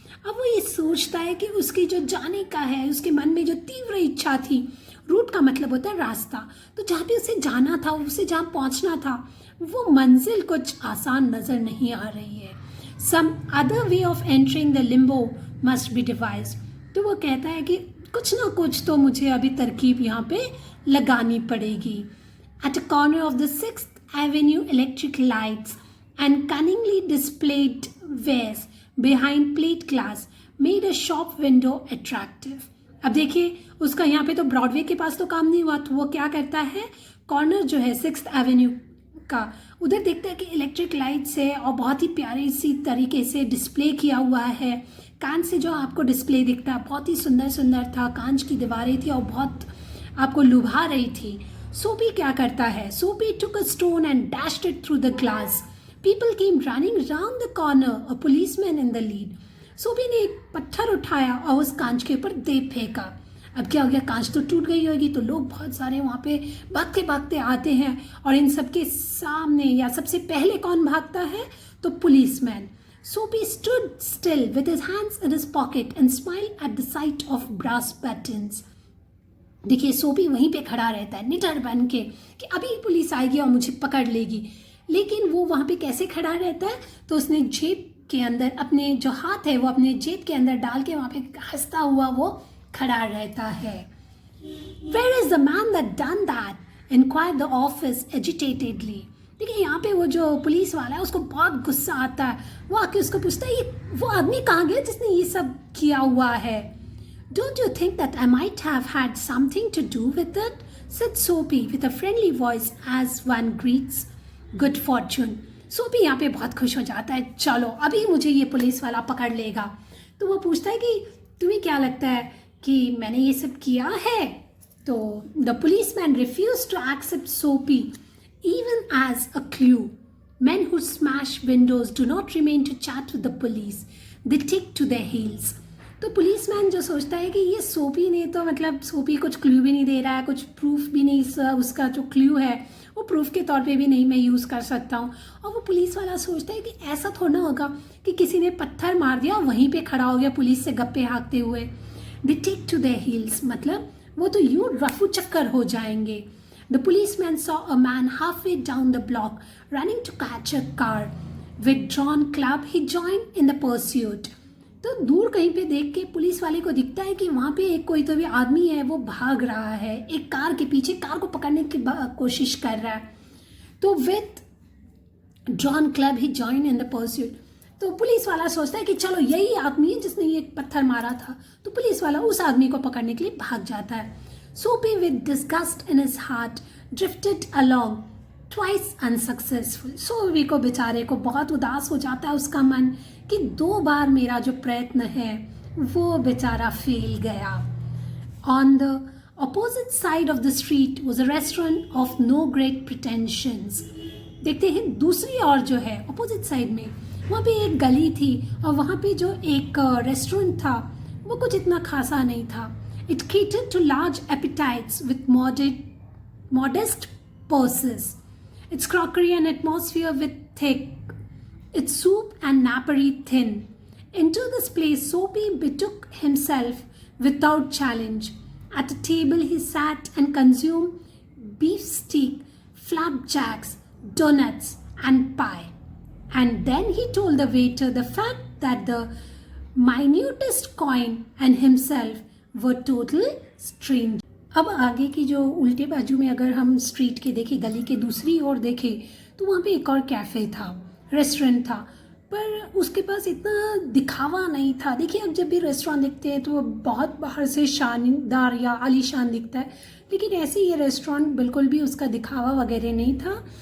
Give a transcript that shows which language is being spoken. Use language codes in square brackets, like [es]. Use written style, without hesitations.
[hi] अब वो ये सोचता है कि उसके जो जाने का है, उसके मन में जो तीव्र इच्छा थी, रूट का मतलब होता है रास्ता, तो जहाँ पे उसे जाना था, उसे जहाँ पहुँचना था, वो मंजिल कुछ आसान नज़र नहीं आ रही है। [en] Some other way of entering the limbo must be devised. [hi] तो वो कहता है कि कुछ ना कुछ तो मुझे अभी तरकीब यहाँ पे लगानी पड़ेगी। [en] At a corner of the 6th Avenue, electric lights and cunningly displayed wares behind plate glass made a shop window attractive। [hi] अब देखिए उसका यहाँ पे तो ब्रॉडवे के पास तो काम नहीं हुआ, तो वो क्या करता है, कॉर्नर जो है 6th एवेन्यू का उधर देखता है कि इलेक्ट्रिक लाइट्स है और बहुत ही प्यारी सी तरीके से डिस्प्ले किया हुआ है। कांच से जो आपको डिस्प्ले दिखता है बहुत ही सुंदर सुंदर था, कांच की दीवारें थी और बहुत आपको लुभा रही थी। सोपी क्या करता है, [en] Soapy took a stone and dashed it through the glass. People came running round the corner, a policeman in the lead. [hi] सोपी ने एक पत्थर उठाया और उस कांच के ऊपर दे फेंका। अब क्या हो गया, कांच तो टूट गई होगी, तो लोग बहुत सारे वहाँ पे भागते भागते आते हैं और इन सबके सामने या सबसे पहले कौन भागता है, तो पुलिसमैन। [en] Soapy stood still with his hands in his pocket and smiled at the sight of brass buttons। [hi] देखिए सोपी वहीं पे खड़ा रहता है निडर बन के कि अभी पुलिस आएगी और मुझे पकड़ लेगी, लेकिन वो वहाँ पे कैसे खड़ा रहता है, तो उसने जेब के अंदर अपने जो हाथ है वो अपने जेब के अंदर डाल के वहाँ पे हंसता हुआ वो खड़ा रहता है। [en] Where is the man that done that? Inquired the office agitatedly। [hi] देखिए यहाँ पे वो जो पुलिस वाला है उसको बहुत गुस्सा आता है, वो आके उसको पूछता है ये वो आदमी कहाँ गया जिसने ये सब किया हुआ है। [en] Don't you think that I might have had something to do with it? Said Soapy with a friendly voice as one greets good fortune। [hi] सोपी यहाँ पे बहुत खुश हो जाता है, चलो अभी मुझे ये पुलिस वाला पकड़ लेगा। तो वो पूछता है कि तुम्हें क्या लगता है कि मैंने ये सब किया है? [en] तो the policeman refuse to accept Soapy even as a clue. Men who smash windows do not remain to chat with the police. They take to their heels. [hi] तो पुलिसमैन जो सोचता है कि ये सोपी ने तो मतलब सोपी कुछ क्लू भी नहीं दे रहा है, कुछ प्रूफ भी नहीं, उसका जो क्लू है वो प्रूफ के तौर पे भी नहीं मैं यूज़ कर सकता हूँ. और वो पुलिस वाला सोचता है कि ऐसा थोड़ा होगा कि किसी ने पत्थर मार दिया वहीं पे खड़ा हो गया पुलिस से गप्पे हाँकते हुए. [en] They take to their heels [hi] मतलब वो तो यूँ रफू चक्कर हो जाएंगे. [en] The policeman saw a man halfway down the block running to catch a car. With drawn club, he joined in the pursuit. [hi] तो दूर कहीं पे देख के पुलिस वाले को दिखता है कि वहाँ पे एक कोई तो भी आदमी है वो भाग रहा है एक कार के पीछे, कार को पकड़ने की कोशिश कर रहा है. तो [en] with drawn club, he joined in the pursuit. [hi] तो पुलिस वाला सोचता है कि चलो यही आदमी है जिसने ये पत्थर मारा था. तो पुलिस वाला उस आदमी को पकड़ने के लिए भाग जाता है. [en] Soapy, with disgust in his heart, drifted along, twice unsuccessful. [hi] सोपी को बेचारे को बहुत उदास हो जाता है उसका मन कि 2 बार मेरा जो प्रयत्न है वो बेचारा फेल गया. [en] On the opposite side of the street was a restaurant of no great pretensions. [hi] देखते हैं दूसरी ओर जो है अपोजिट साइड में वहाँ पे एक गली थी और वहाँ पे जो एक रेस्टोरेंट था वो कुछ इतना खासा नहीं था. [en] It catered to large appetites with modest purses. Its crockery and atmosphere with thick, its soup and napery thin. Into this place Soapy betook himself without challenge. At a table he sat and consumed beefsteak, flapjacks, donuts and pie. And then he told the waiter the fact that the minutest coin and himself वो total strange. [hi] अब आगे की जो उल्टे बाजू में अगर हम स्ट्रीट के देखें, गली के दूसरी ओर देखें तो वहाँ पे एक और कैफ़े था, रेस्टोरेंट था, पर उसके पास इतना दिखावा नहीं था. देखिए अब जब भी रेस्टोरेंट दिखते हैं तो वो बहुत बाहर से शानदार या आलीशान दिखता है, लेकिन ऐसे ये रेस्टोरेंट बिल्कुल भी उसका दिखावा वगैरह नहीं था.